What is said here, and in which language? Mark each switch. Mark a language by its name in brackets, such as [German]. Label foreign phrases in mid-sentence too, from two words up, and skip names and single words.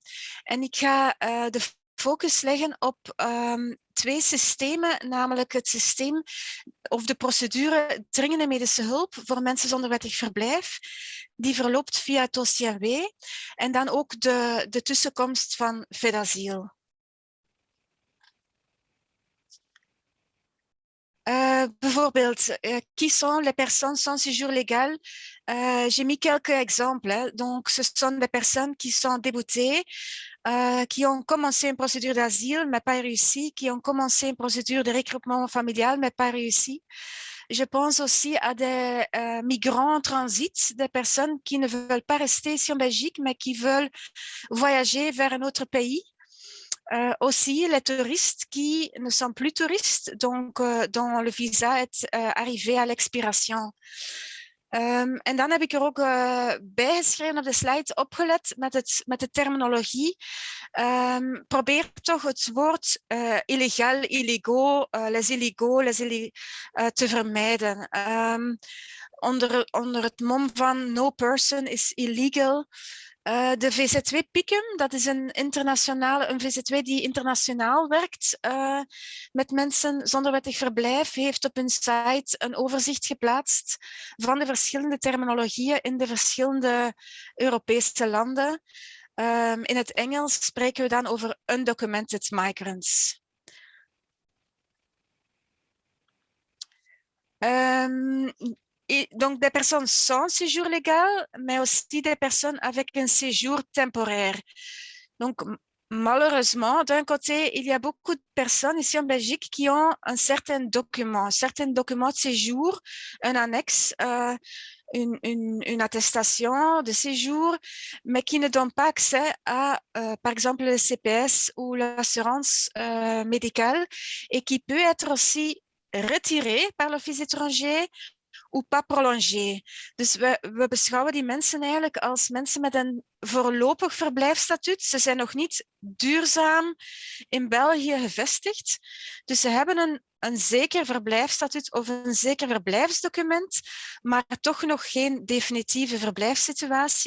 [Dutch] En ik ga de focus leggen op 2 systemen, namelijk het systeem of de procedure dringende medische hulp voor mensen zonder wettig verblijf. Die verloopt via het dossier W en dan ook de tussenkomst van FedAsyl. Bijvoorbeeld, [French] qui sont les personnes sans séjour légal? J'ai mis quelques exemples. Donc, ce sont des personnes qui sont déboutées, qui ont commencé une procédure d'asile, mais pas réussi, qui ont commencé une procédure de regroupement familial, mais pas réussi. Je pense aussi à des migrants en transit, des personnes qui ne veulent pas rester ici en Belgique, mais qui veulent voyager vers un autre pays. Aussi les touristes qui ne sont plus touristes, donc dont le visa est arrivé à l'expiration. [Dutch] En dan heb ik er ook bijgeschreven op de slide, opgelet met de terminologie. Probeer toch het woord illegaal, [French] illégaux, les illégaux, [Dutch] te vermijden. Onder het mom van [English] no person is illegal. [Dutch] De VZW Picum, dat is een VZW die internationaal werkt met mensen zonder wettig verblijf, heeft op hun site een overzicht geplaatst van de verschillende terminologieën in de verschillende Europese landen. In het Engels spreken we dan over [English] undocumented migrants. [French] Donc des personnes sans séjour légal, mais aussi des personnes avec un séjour temporaire. Donc, malheureusement, d'un côté, il y a beaucoup de personnes ici en Belgique qui ont un certain document de séjour, un annexe, une attestation de séjour, mais qui ne donnent pas accès à, par exemple, le CPS ou l'assurance médicale et qui peut être aussi retiré par l'Office étranger ou pas prolongé. [Dutch] Dus we beschouwen die mensen eigenlijk als mensen met een voorlopig verblijfsstatuut. Ze zijn nog niet duurzaam in België gevestigd. Dus ze hebben een zeker verblijfsstatuut of een zeker verblijfsdocument, maar toch nog geen definitieve verblijfssituatie.